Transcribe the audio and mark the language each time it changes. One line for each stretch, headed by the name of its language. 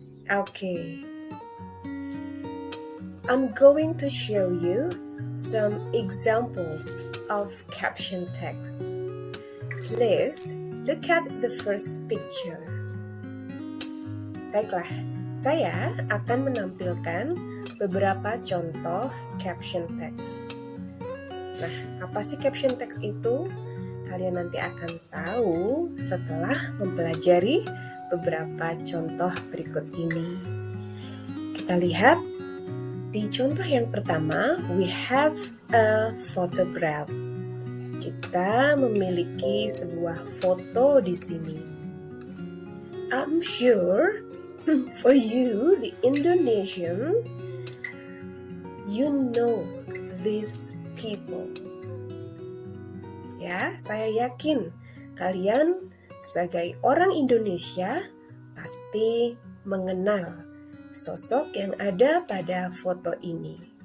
English: Okay, I'm going to show you some examples of caption text. Please look at the first picture.
Indonesian: Baiklah, saya akan menampilkan beberapa contoh caption text. Nah, apa sih caption text itu? Kalian nanti akan tahu setelah mempelajari beberapa contoh berikut ini. Kita lihat di contoh yang pertama,
English: we have a photograph.
Indonesian: Kita memiliki sebuah foto di sini.
English: I'm sure for you, the Indonesian, you know these people.
Indonesian: Ya, saya yakin kalian sebagai orang Indonesia pasti mengenal sosok yang ada pada foto ini.